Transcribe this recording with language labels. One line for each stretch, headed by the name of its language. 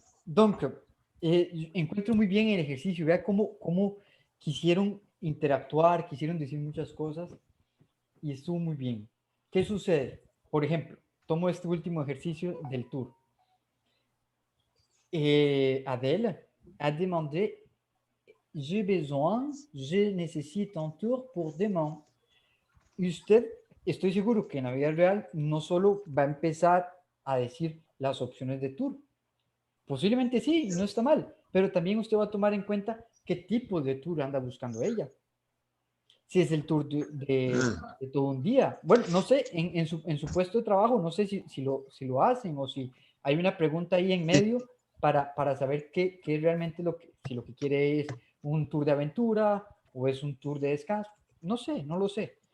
French: Donc,
Spanish: encuentro muy bien el ejercicio. Vea cómo quisieron interactuar, quisieron decir muchas cosas y estuvo muy bien. ¿Qué sucede? Por ejemplo, tomo este último ejercicio del tour.
French: Adèle a demandé, je nécessite un tour pour demain.
Spanish: Y usted, estoy seguro que en la vida real no solo va a empezar a decir las opciones de tour. Posiblemente sí, no está mal, pero también usted va a tomar en cuenta qué tipo de tour anda buscando ella. Si es el tour de todo un día. Bueno, no sé, en su puesto de trabajo, no sé si lo hacen o si hay una pregunta ahí en medio para saber qué es realmente si lo que quiere es un tour de aventura o es un tour de descanso. No sé, no lo sé.